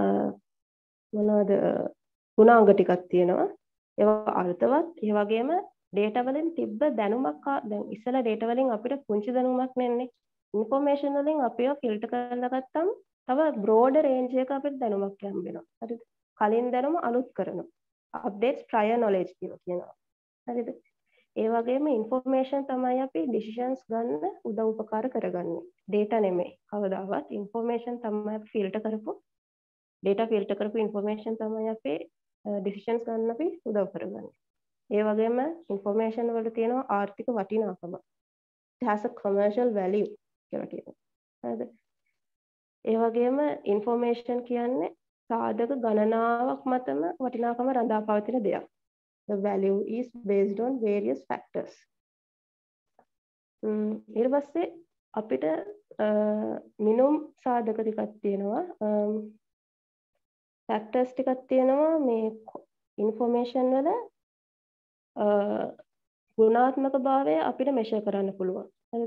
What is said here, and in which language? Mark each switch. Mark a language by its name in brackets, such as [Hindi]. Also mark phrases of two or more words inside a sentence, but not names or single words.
[Sinhala] මොනවද? ගුණාංග ටිකක් තියෙනවා. ඒවා අර්ථවත්. ඒ වගේම data වලින් තිබ්බ දැනුමක් දැන් ඉස්සෙල්ලා data වලින් අපිට පුංචි දැනුමක් නෙන්නේ. information වලින් අපිව ෆිල්ටර් කරලා ගත්තම තව [English] broader range [Sinhala] එක අපිට දැනුමක් හම්බෙනවා. හරිද? කලින් දැනුම අලුත් කරනවා. [English] updates prior knowledge [Sinhala] කියලා කියනවා. හරිද? ඒ වගේම information තමයි අපි decisions ගන්න උදව් උපකාර කරගන්නේ. data නෙමෙයි. කවදාවත් information තමයි අපි filter කරපු data filter කරපු information තමයි අපි decisions ගන්න අපි උදව් කරගන්නේ. ඒ වගේම information වල තියෙනවා ආර්ථික වටිනාකම. [English] it has a commercial value [Sinhala] කියලා කියනවා. හරිද? ඒ වගේම information කියන්නේ සාධක ගණනාවක් මතම වටිනාකම රඳා පවතින දෙයක්. [English] The value is based on various factors. [Sinhala] ඊට පස්සේ අපිට මිනුම් සාධක ටිකක් තියෙනවා. factors ටිකක් තියෙනවා මේ information වල ගුණාත්මක භාවය අපිට measure කරන්න පුළුවන්. හරිද?